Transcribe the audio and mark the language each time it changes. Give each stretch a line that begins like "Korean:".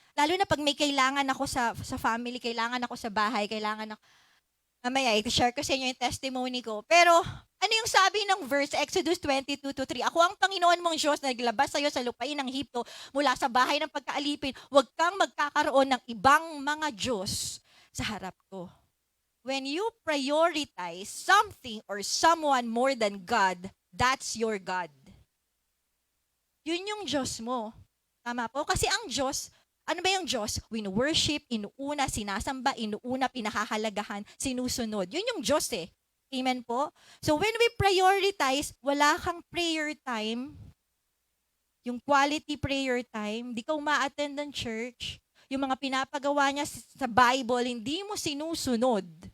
Filipino: Lalo na pag may kailangan ako sa family, kailangan ako sa bahay, kailangan ako. Mamaya, i-share ko sa inyo yung testimony ko. Pero, ano yung sabi ng verse, Exodus 22:3? Ako ang Panginoon mong Diyos na naglabas sa iyo sa lupain ng Ehipto mula sa bahay ng pagkaalipin. Huwag kang magkakaroon ng ibang mga Diyos sa harap ko.
English: When you prioritize something or someone more than God, that's your God.
Filipino: Yun yung Diyos mo. Tama po? Kasi ang Diyos, ano ba yung Diyos? Win-worship, inuuna, sinasamba, inuuna, pinahahalagahan, sinusunod. Yun yung Diyos eh. Amen po?
English: So when we prioritize,
Filipino: wala kang prayer time, yung quality prayer time, di ka uma-attend ng church, yung mga pinapagawa niya sa Bible, hindi mo sinusunod.